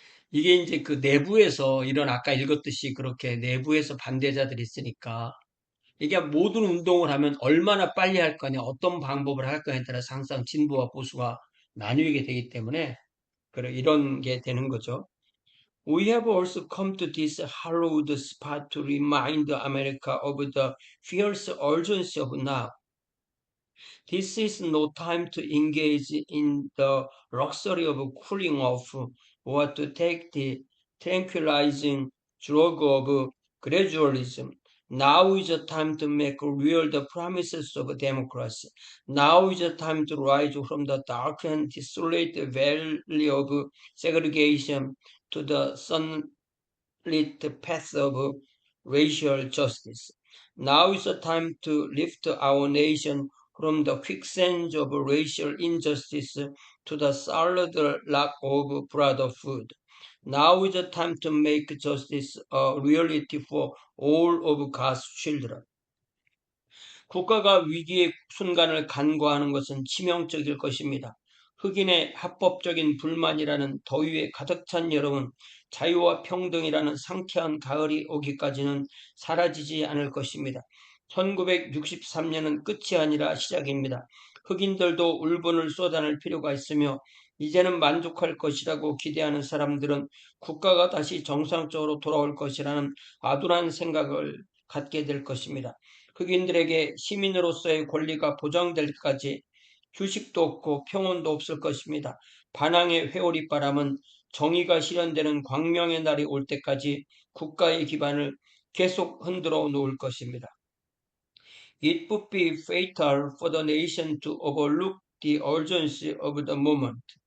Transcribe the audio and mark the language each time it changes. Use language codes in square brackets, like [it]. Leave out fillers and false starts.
[ko] 이게 이제 그 내부에서 이런 아까 읽었듯이 그렇게 내부에서 반대자들이 있으니까 이게 모든 운동을 하면 얼마나 빨리 할 거냐, 어떤 방법을 할 거냐에 따라서 항상 진보와 보수가 나뉘게 되기 때문에 이런 게 되는 거죠. [en] We have also come to this hallowed spot to remind America of the fierce urgency of now. This is no time to engage in the luxury of cooling off or to take the tranquilizing drug of gradualism. Now is the time to make real the promises of democracy. Now is the time to rise from the dark and desolate valley of segregation to the sunlit path of racial justice. Now is the time to lift our nation from the quicksand of racial injustice to the solid rock of brotherhood. Now is the time to make justice a reality for all of God's children. [ko] 국가가 위기의 순간을 간과하는 것은 치명적일 것입니다. 흑인의 합법적인 불만이라는 더위에 가득 찬 여름은 자유와 평등이라는 상쾌한 가을이 오기까지는 사라지지 않을 것입니다. 1963년은 끝이 아니라 시작입니다. 흑인들도 울분을 쏟아낼 필요가 있으며 이제는 만족할 것이라고 기대하는 사람들은 국가가 다시 정상적으로 돌아올 것이라는 아둔한 생각을 갖게 될 것입니다. 흑인들에게 시민으로서의 권리가 보장될 때까지 휴식도 없고 평온도 없을 것입니다. 반항의 회오리바람은 정의가 실현되는 광명의 날이 올 때까지 국가의 기반을 계속 흔들어 놓을 것입니다. [en] It would be fatal for the nation to overlook the urgency of the moment.